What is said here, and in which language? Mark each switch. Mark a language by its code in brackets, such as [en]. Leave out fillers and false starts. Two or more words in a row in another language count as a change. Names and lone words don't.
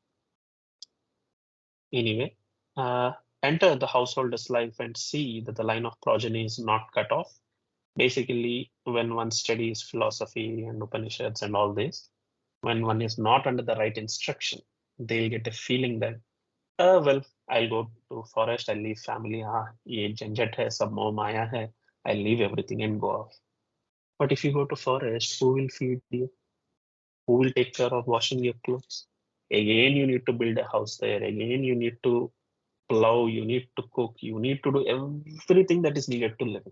[en] Anyway, enter the householder's life and see that the line of progeny is not cut off. Basically, when one studies philosophy and Upanishads and all this, when one is not under the right instruction, they'll get a feeling that, well, I'll go to forest, I'll leave family, [hi] ये झंझट है, सब मोह माया है, [en] I'll leave everything and go off. But if you go to forest, who will feed you? Who will take care of washing your clothes? Again, you need to build a house there. Again, you need to plow, you need to cook, you need to do everything that is needed to live.